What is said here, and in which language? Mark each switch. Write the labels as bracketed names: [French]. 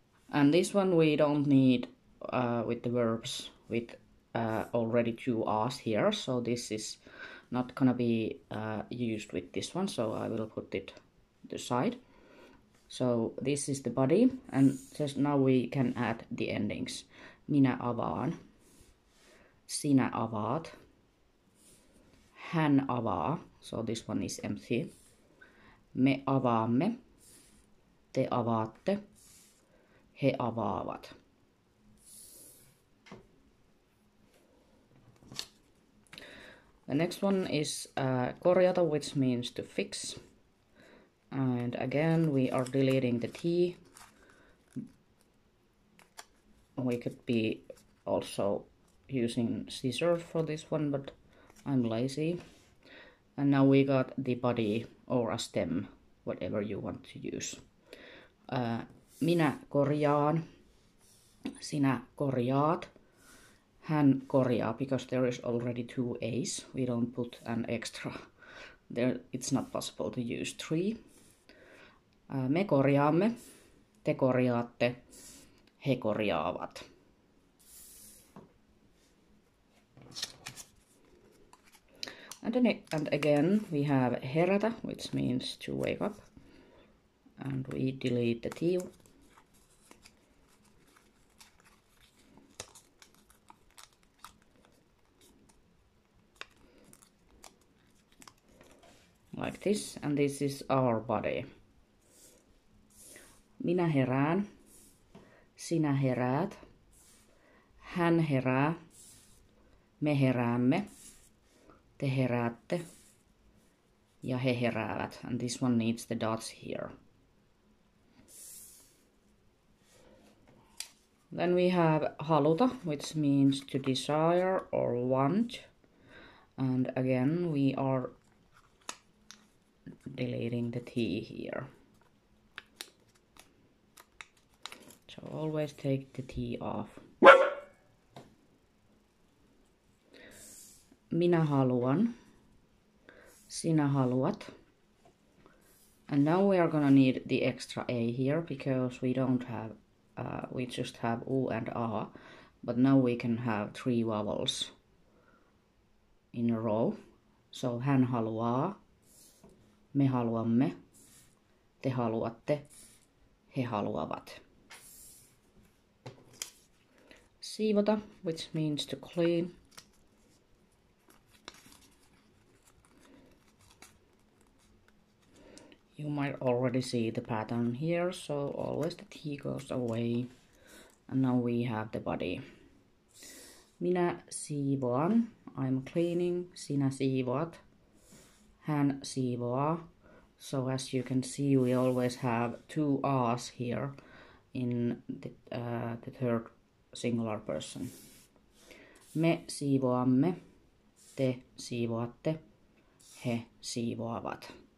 [English] And this one we don't need with the verbs with already two R's here, so this is not gonna be used with this one, so I will put it to the side. So this is the body, and just now we can add the endings. [Finnish] Minä avaan, sinä avaat, hän avaa, [English] so this one is empty. [Finnish] Me avaamme, te avaatte, he avaavat. [English] The next one is korjata, which means to fix. And again, we are deleting the T. We could be also using scissors for this one, but I'm lazy. And now we got the body or a stem, whatever you want to use. [Finnish] Minä korjaan, sinä korjaat, hän korjaa, [English] because there is already two A's. We don't put an extra. There, it's not possible to use 3. [Finnish] Me korjaamme, te korjaatte, he korjaavat. [English] And again we have herätä, which means to wake up, and we delete the T like this, and this is our body. [Finnish] Minä herään, sinä heräät, hän herää, me heräämme, te heräätte, ja he heräävät. [English] And this one needs the dots here. Then we have haluta, which means to desire or want. And again, we are deleting the T here. So always take the T off. [Finnish] Minä haluan. Sinä haluat. [English] And now we are gonna need the extra A here because we don't have, we just have U and A. But now we can have 3 vowels in a row. [Finnish] So hän haluaa, me haluamme, te haluatte, he haluavat. [English] Siivota, which means to clean. You might already see the pattern here, so always the T goes away. And now we have the body. [Finnish] Minä siivoan, [English] I'm cleaning, [Finnish] sinä siivoat, hän siivoaa. [English] So as you can see, we always have 2 R's here in the third singular person. [Finnish] Me siivoamme, te siivoatte, he siivoavat.